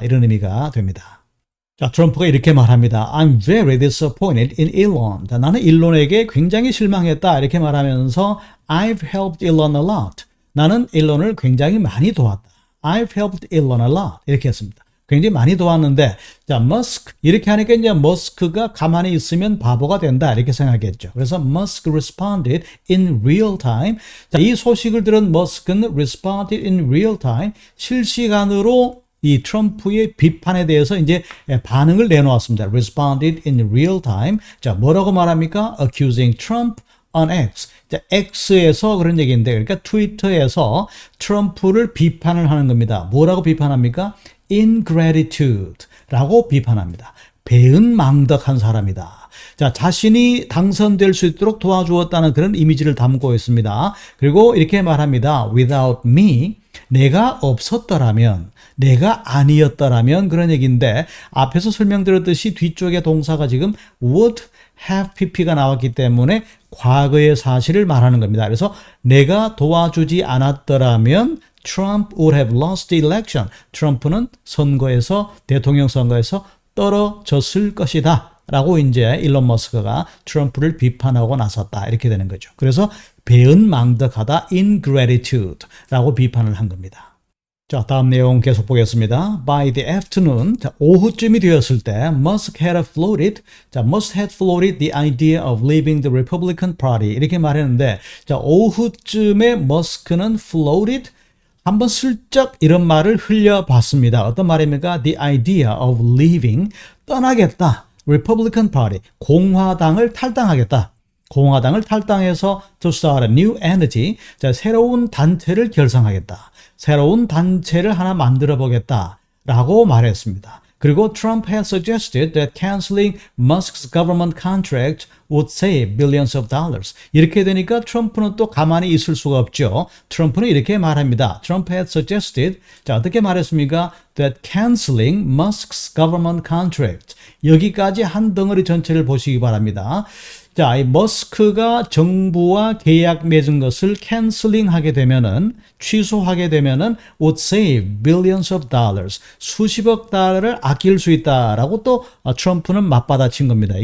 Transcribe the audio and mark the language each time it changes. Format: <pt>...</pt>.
<ko>이런 의미가 됩니다. 자, 트럼프가 이렇게 말합니다.</ko> <en>I'm very disappointed in Elon.</en> <ko>자, 나는 일론에게 굉장히 실망했다. 이렇게 말하면서</ko> <en>I've helped Elon a lot.</en> <ko>나는 일론을 굉장히 많이 도왔다.</ko> <en>I've helped Elon a lot.</en> <ko>이렇게 했습니다. 굉장히 많이 도왔는데, 자, 머스크. 이렇게 하니까 이제 머스크가 가만히 있으면 바보가 된다. 이렇게 생각했죠.</ko> <en>그래서 Musk responded in real time.</en> <ko>자, 이 소식을 들은 머스크는</ko> <en>responded in real time.</en> <ko>실시간으로 이 트럼프의 비판에 대해서 이제 반응을 내놓았습니다.</ko> <en>responded in real time. 자,</en> <ko>뭐라고 말합니까?</ko> <en>accusing Trump on X.</en> <ko>자, X에서 그런 얘기인데, 그러니까 트위터에서 트럼프를 비판을 하는 겁니다. 뭐라고 비판합니까? ingratitude 라고 비판합니다. 배은망덕한 사람이다. 자, 자신이 당선될 수 있도록 도와주었다는 그런 이미지를 담고 있습니다. 그리고 이렇게 말합니다.</ko> <en>Without me,</en> <ko>내가 없었더라면, 내가 아니었더라면 그런 얘기인데 앞에서 설명드렸듯이 뒤쪽에 동사가 지금 would have pp가 나왔기 때문에 과거의 사실을 말하는 겁니다. 그래서 내가 도와주지 않았더라면</ko> <en>Trump would have lost the election.</en> <ko>트럼프는 선거에서, 대통령 선거에서 떨어졌을 것이다. 라고 이제 일론 머스크가 트럼프를 비판하고 나섰다. 이렇게 되는 거죠. 그래서 배은망덕하다, ingratitude 라고 비판을 한 겁니다. 자, 다음 내용 계속 보겠습니다.</ko> <en>By the afternoon,</en> <ko>자, 오후쯤이 되었을 때</ko> <en>Musk had floated, 자, Musk had floated the idea of leaving the Republican Party</en> <ko>이렇게 말했는데, 자, 오후쯤에 머스크는</ko> <en>floated</en> <ko>한번 슬쩍 이런 말을 흘려봤습니다. 어떤 말입니까?</ko> <en>The idea of leaving,</en> <ko>떠나겠다. Republican Party, 공화당을 탈당하겠다. 공화당을 탈당해서</ko> <en>to start a new entity,</en> <ko>자, 새로운 단체를 결성하겠다. 새로운 단체를 하나 만들어 보겠다. 라고 말했습니다.</ko> <en>그리고 Trump had suggested that canceling Musk's government contract would save billions of dollars.</en> <ko>이렇게 되니까 트럼프는 또 가만히 있을 수가 없죠. 트럼프는 이렇게 말합니다.</ko> <en>Trump had suggested, 자,</en> <ko>어떻게 말했습니까?</ko> <en>That canceling Musk's government contract.</en> <ko>여기까지 한 덩어리 전체를 보시기 바랍니다. 자, 이 머스크가 정부와 계약 맺은 것을 캔슬링하게 되면은, 취소하게 되면은</ko> <en>would save billions of dollars,</en> <ko>수십억 달러를 아낄 수 있다라고 또 트럼프는 맞받아친 겁니다.</ko>